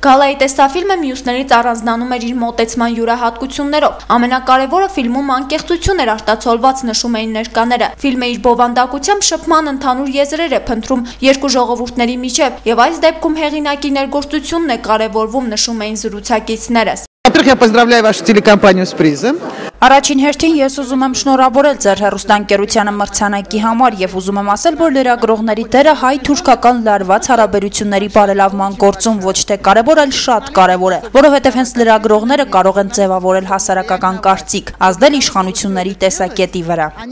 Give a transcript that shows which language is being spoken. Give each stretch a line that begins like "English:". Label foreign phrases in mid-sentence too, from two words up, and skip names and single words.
Armenian: Գալայի տեսաֆիլմը մյուսներից առանձնանում էր իր մոտեցման յուրահատկություններով։ Ամենակարևորը ֆիլմում անկեղծություն էր արտացոլված, նշում էին ներկաները։ Ֆիլմը իր բովանդակությամբ շփման ընդհանուր եզրեր է փնտրում երկու ժողովուրդների միջև եւ այս դեպքում հեղինակի ներգործությունն է կարևորվում, նշում էին զրուցակիցներս։
Russian: Во-первых, я поздравляю вашу телекомпанию с призом.
Armenian: Առաջին հերթին ես ուզում եմ շնորհավորել ձեր հեռուստաընկերությանը մրցանակի համար եւ ուզում եմ ասել, որ լրագրողների դերը հայ-թուրքական լարված հարաբերությունների բարելավման գործում ոչ թե կարեւոր, այլ շատ կարեւոր է, որովհետեւ հենց լրագրողները կարող են ձևավորել հասարակական կարծիք, ազդել իշխանությունների տեսակետի վրա։